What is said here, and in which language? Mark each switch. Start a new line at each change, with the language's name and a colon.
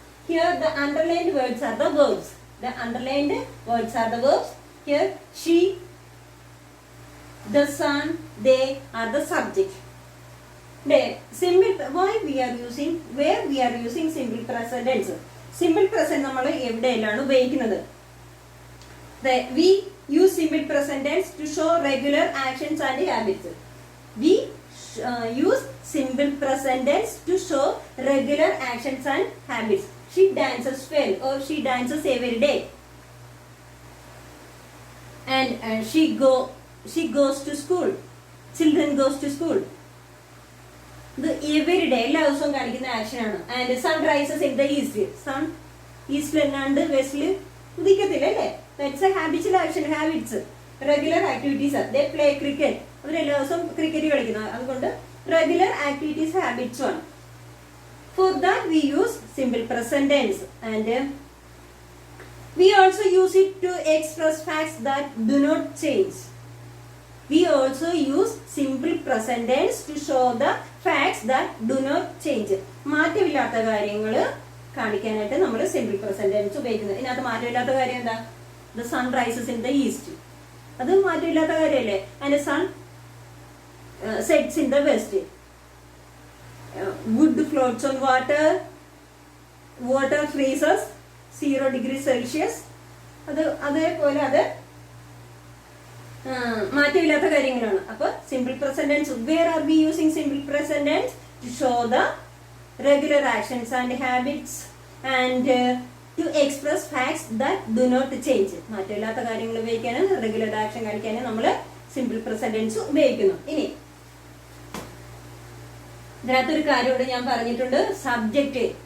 English: Here the underlined words are the verbs. The underlined words are the verbs. Here she, the sun, they are the subject. Where we are using simple present tense.
Malayalam: Simple present നമ്മൾ എവിടെയെല്ലാം ഉപയോഗിക്കുന്നത്?
English: We use simple present tense to show regular actions and habits. We use simple present tense to show regular actions and habits. She dances well or she dances every day. And she goes to school. Children goes to school. The every day
Malayalam: എല്ലാ ദിവസവും കാണിക്കുന്ന action ആണ്.
English: And sun rises in the east.
Malayalam: Sun eastൽ and westൽ ഉദിക്കത്തില്ല അല്ലേ?
English: That's a habitual action, habits. Regular activities are. They play cricket.
Malayalam: അവരെല്ലാ ദിവസവും cricket കളിക്കുന്നത്. അതുകൊണ്ട് regular activities habits ആണ്.
English: For that we use simple present tense and we also use it to express facts that do not change. We also use simple present tense to show the facts that do not change.
Malayalam: മാറ്റമില്ലാത്ത കാര്യങ്ങൾ കാണിക്കാനായിട്ട് നമ്മൾ simple present tense ഉപയോഗിക്കുന്നത്. ഇതിനകത്ത് മാറ്റമില്ലാത്ത കാര്യം എന്താ?
English: The sun rises in the east.
Malayalam: അത് മാറ്റമില്ലാത്ത കാര്യമല്ലേ?
English: And the sun sets in the west. Wood floats on water. Water freezes 0 degrees Celsius.
Malayalam: അതേപോലെ അത് മാറ്റമില്ലാത്ത കാര്യങ്ങളാണ്. അപ്പൊ simple present tense,
English: where are we using simple present tense? To show the regular actions and habits and to express facts that do not change.
Malayalam: മാറ്റമില്ലാത്ത കാര്യങ്ങൾ ഉപയോഗിക്കാനും regular action കാണിക്കാനും നമ്മൾ സിമ്പിൾ പ്രസന്റ് ടെൻസ് ഉപയോഗിക്കുന്നു. ഇനി ഇതിനകത്തൊരു കാര്യമോട് ഞാൻ പറഞ്ഞിട്ടുണ്ട്, സബ്ജക്റ്റ്.